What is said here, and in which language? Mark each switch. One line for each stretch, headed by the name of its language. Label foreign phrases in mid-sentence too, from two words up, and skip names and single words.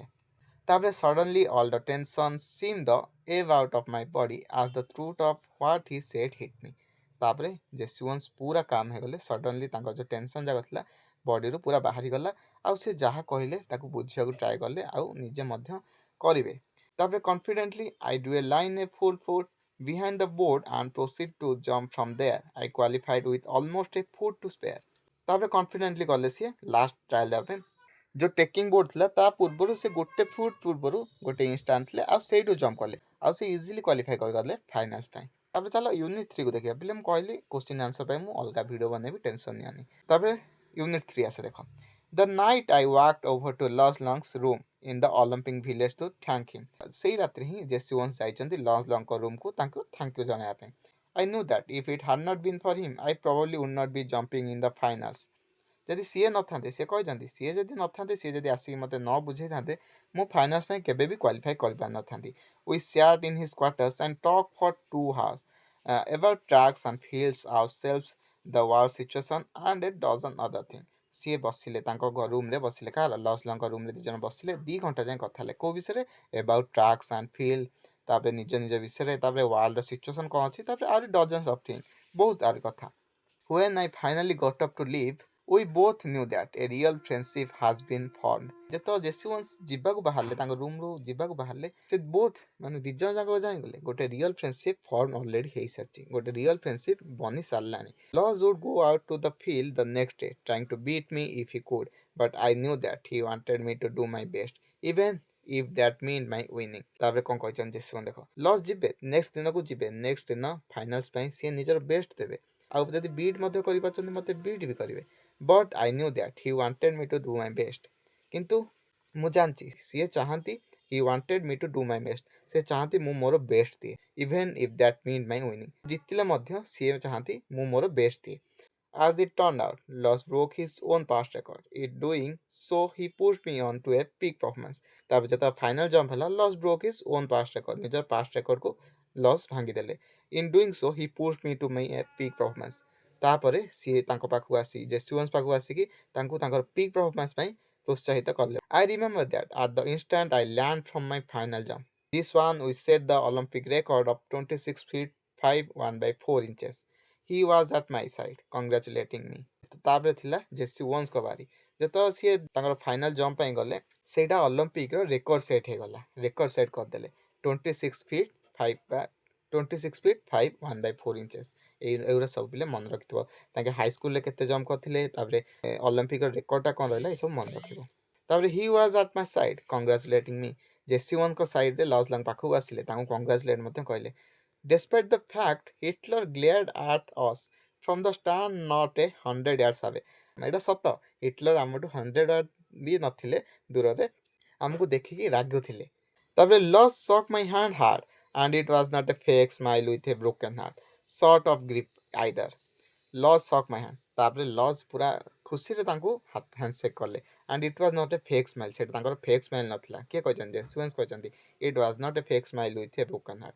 English: ତାପରେ suddenly all the tension seem the ebb out of my body as the truth of what he said hit me।
Odia: ତାପରେ ଜେସୁଏନ୍ସ ପୁରା କାମ୍ ହେଇଗଲେ, ସଡନଲି ତାଙ୍କର ଯେଉଁ ଟେନସନ୍ ଯାକ ଥିଲା ବଡ଼ିରୁ ପୁରା ବାହାରିଗଲା, ଆଉ ସେ ଯାହା କହିଲେ ତାକୁ ବୁଝିବାକୁ ଟ୍ରାଏ କଲେ, ଆଉ ନିଜେ ମଧ୍ୟ କରିବେ।
English: ତାପରେ confidently I do a line a full foot behind the board and proceed to jump from there. I qualified with almost a foot to spare.
Odia: ତାପରେ କନଫିଡେଣ୍ଟଲି ଗଲେ ସିଏ
English: last trial
Odia: ଦେବା ପାଇଁ। ଯେଉଁ
English: taking board
Odia: ଥିଲା ତା ପୂର୍ବରୁ ସେ ଗୋଟେ ଫୁଟ୍ ପୂର୍ବରୁ ଗୋଟେ ଇଞ୍ଚ ଟାଣିଥିଲେ, ଆଉ ସେଇଠୁ ଜମ୍ପ କଲେ, ଆଉ ସେ
English: easily qualify
Odia: କରିଗଲେ ଫାଇନାଲ୍ସ ପାଇଁ। ତାପରେ ଚାଲ ୟୁନିଟ୍ 3କୁ ଦେଖିବା। ପିଲେ ମୁଁ କହିଲି
English: question answer
Odia: ପାଇଁ ମୁଁ ଅଲଗା ଭିଡ଼ିଓ ବନେଇବି, ଟେନସନ୍ ନିଅନି। ତାପରେ ୟୁନିଟ୍ 3 ଆସେ ଦେଖ।
English: the night I walked over to ଲସ୍ଲଙ୍ଗସ୍ room in the Olympic village to thank him।
Odia: ସେଇ ରାତିରେ ହିଁ ଜେସୁଏନ୍ସ ଯାଇଛନ୍ତି ଲସ୍ଲଙ୍ଗଙ୍କ ରୁମ୍କୁ ତାଙ୍କୁ
English: thank you
Odia: ଜଣାଇବା ପାଇଁ।
English: I knew that if it had not been for him, I probably would not be jumping in the finals.
Odia: ଯଦି ସିଏ ନଥାନ୍ତେ, ସିଏ କହିଛନ୍ତି ସିଏ ଯଦି ନଥାନ୍ତେ, ସିଏ ଯଦି ଆସିକି ମୋତେ ନ ବୁଝେଇଥାନ୍ତେ, ମୁଁ ଫାଇନାନ୍ସ ପାଇଁ କେବେ ବି କ୍ୱାଲିଫାଏ କରିପାରିନଥାନ୍ତି।
English: We sat in his quarters and talked for 2 hours about tracks and fields, ourselves, the war situation, and a dozen other things.
Odia: ସିଏ ବସିଲେ ତାଙ୍କ ରୁମ୍ରେ ବସିଲେ, କାହାର ଲସ୍ଲଙ୍କ ରୁମ୍ରେ 2 ଜଣ ବସିଲେ, 2 ଘଣ୍ଟା ଯାଏଁ କଥା ହେଲେ କେଉଁ ବିଷୟରେ?
English: about tracks and field,
Odia: ତାପରେ ନିଜ ନିଜ ବିଷୟରେ, ତାପରେ ୱାର୍ଲଡର ସିଚୁଏସନ୍ କ'ଣ ଅଛି, ତାପରେ ଆହୁରି
English: dozens of thing,
Odia: ବହୁତ ଆହୁରି କଥା।
English: When I finally got up to leave, we both knew that a real friendship has been formed.
Odia: ଯେତେବେଳେ ଜେସି ୱାନ୍ସ ଯିବାକୁ ବାହାରିଲେ, ତାଙ୍କ ରୁମ୍ରୁ ଯିବାକୁ ବାହାରିଲେ, ସେ ବୋଥ୍ ମାନେ 2 ଜଣ ଯାକ ଜାଣିଗଲେ ଗୋଟେ
English: real friendship form already
Odia: ହେଇସାରିଛି, ଗୋଟେ
English: real friendship
Odia: ବନି ସାରିଲାଣି।
English: Laws would go out to the field the next day, trying to beat me if he could, but I knew that he wanted me to do my best, even if that meant my winning.
Odia: ତାପରେ କ'ଣ କହିଛନ୍ତି ଜେସି ୱାନ୍ ଦେଖ, ଲସ୍ ଯିବେ, ନେକ୍ସଟ ଦିନକୁ ଯିବେ, ନେକ୍ସଟ ଦିନ ଫାଇନାଲ୍ସ ପାଇଁ ସିଏ ନିଜର ବେଷ୍ଟ ଦେବେ, ଆଉ ଯଦି ବିଟ୍ ମଧ୍ୟ କରିପାରୁଛନ୍ତି ମୋତେ ବିଟ୍ ବି କରିବେ।
English: but I knew that he wanted me to do my best.
Odia: କିନ୍ତୁ ମୁଁ ଜାଣିଛି ସିଏ ଚାହାନ୍ତି,
English: he wanted me to do my best,
Odia: ସେ ଚାହାନ୍ତି ମୁଁ ମୋର ବେଷ୍ଟ ଦିଏ,
English: even if that mean my winning.
Odia: ଜିତିଲେ ମଧ୍ୟ ସିଏ ଚାହାନ୍ତି ମୁଁ ମୋର ବେଷ୍ଟ ଦିଏ।
English: As it turned out, Loss broke his own past record. In doing so, he pushed me on to a peak performance.
Odia: ତାପରେ ଯେତେବେଳେ
English: final jump
Odia: ହେଲା,
English: ଲସ୍ broke his own past record,
Odia: ନିଜର ପାଷ୍ଟ ରେକର୍ଡକୁ ଲସ୍ ଭାଙ୍ଗିଦେଲେ।
English: in doing so he pushed me to my peak performance.
Odia: ତାପରେ ସିଏ ତାଙ୍କ ପାଖକୁ ଆସି ଜେସୁୱାନ୍ସ ପାଖକୁ ଆସିକି ତାଙ୍କୁ ତାଙ୍କର
English: peak performance
Odia: ପାଇଁ ପ୍ରୋତ୍ସାହିତ କଲେ।
English: I remember that at the instant I land from my final jump. This one we set the Olympic record of 26 feet 5 1 by 4 inches. He was at my side, congratulating me.
Odia: ତାପରେ ଥିଲା ଜେସି ୱାନ୍ସଙ୍କ ବାରି। ଯେତେବେଳେ ସିଏ ତାଙ୍କର
English: final jump
Odia: ପାଇଁ ଗଲେ, ସେଇଟା ଅଲମ୍ପିକର
English: record set
Odia: ହେଇଗଲା,
English: record set
Odia: କରିଦେଲେ 26 ଫିଟ୍ 5 1 by 4 inches। ଏଇଗୁଡ଼ା ସବୁ ପିଲେ ମନେ ରଖିଥିବ, ତାଙ୍କେ ହାଇସ୍କୁଲରେ କେତେ ଜମ୍ପ କରିଥିଲେ, ତାପରେ ଅଲମ୍ପିକର ରେକର୍ଡଟା କ'ଣ ରହିଲା, ଏସବୁ ମନେ ରଖିବ।
English: ତାପରେ he was at my side congratulating me।
Odia: ଜେସି ୱାନ୍ଙ୍କ ସାଇଡ଼୍ରେ ଲସ୍ଲଙ୍କ ପାଖକୁ ଆସିଲେ, ତାଙ୍କୁ କଂଗ୍ରାଚୁଲେଟ୍ ମଧ୍ୟ କହିଲେ।
English: Despite the fact Hitler glared at us from the stand not 100 yards away.
Odia: ଏଇଟା ସତ, ହିଟଲର ଆମଠୁ 100 ୟାର୍ଡ ବି ନଥିଲେ ଦୂରରେ ଆମକୁ ଦେଖିକି ରାଗୁଥିଲେ।
English: ତାପରେ ଲସ୍ shook my hand hard and it was not a fake smile with a broken heart sort of grip either. ଲସ୍ shook my hand,
Odia: ତାପରେ ଲସ୍ ପୁରା ଖୁସିରେ ତାଙ୍କୁ ହ୍ୟାଣ୍ଡସେକ୍ କଲେ,
English: and it was not a fake smile,
Odia: ସେଇଟା ତାଙ୍କର
English: fake smile
Odia: ନଥିଲା। କିଏ କହିଛନ୍ତି? ଜେସୁଏନ୍ସ କହିଛନ୍ତି
English: it was not a fake smile with a broken heart.